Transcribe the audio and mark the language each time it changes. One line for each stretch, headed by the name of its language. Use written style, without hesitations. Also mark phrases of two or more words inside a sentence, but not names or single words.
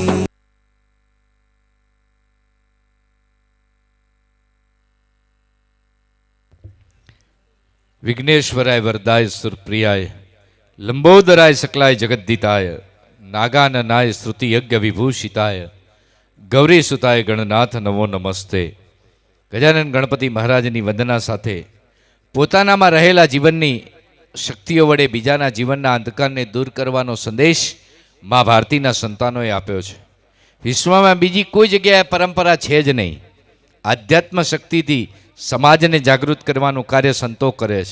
Sanskrit: विघ्नेश्वराय वरदाय सुरप्रियाय लंबोदराय सकलाय जगद्दिताय नागाननाय श्रुति यज्ञ विभूषिताय गौरी सुताय गणनाथ नमो नमस्ते।
Gujarati: ગજાનન ગણપતિ મહારાજની વંદના સાથે પોતાનામાં રહેલા જીવનની શક્તિઓ વડે બીજાના જીવનના અંધકારને દૂર કરવાનો સંદેશ મા ભારતીના સંતાનોએ આપ્યો છે। વિશ્વમાં બીજી કોઈ જગ્યાએ પરંપરા છે જ નહીં। આધ્યાત્મ શક્તિથી સમાજને જાગૃત કરવાનું કાર્ય સંતો કરે છે।